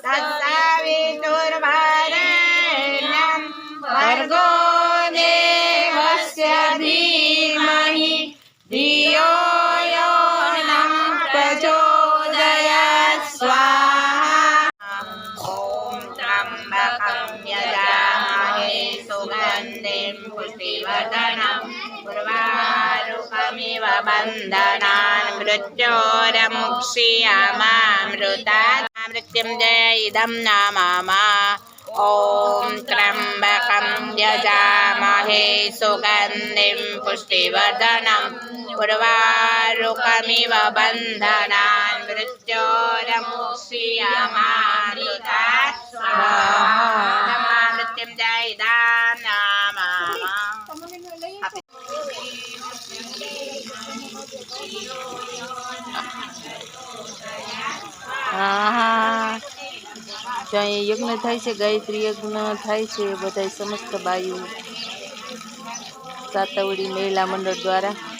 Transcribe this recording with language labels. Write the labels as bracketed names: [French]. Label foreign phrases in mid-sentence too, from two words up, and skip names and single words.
[Sanskrit] તત્સવિતુર્વરેણ્યં ભર્ગો દેવસ્ય ધીમહિ ધિયો યો નઃ પ્રચોદયાत् સ્વાહા ઓમ ત્રંબકં યજામહે સુગંધિં પુષ્ટિવર્ધનં ઉર્વારુકમિવ બંધનાન મૃત્યોરमुक्षीयामामृतात् मृत्युञ्जय इदं नमामः ओम त्र्यंबकं यजामहे सुगन्धिं पुष्टिवर्धनम् उर्वारुकमिव बन्धनान् मृत्योरमुक्षीयामामृतात् स्वाहा मृत्युञ्जय इदं नमामः [Gujarati] જો અહીંયા યજ્ઞ થાય છે, ગાયત્રી યજ્ઞ થાય છે, બધા સમસ્ત બાયુ સાતવડી મહિલા મંડળ દ્વારા.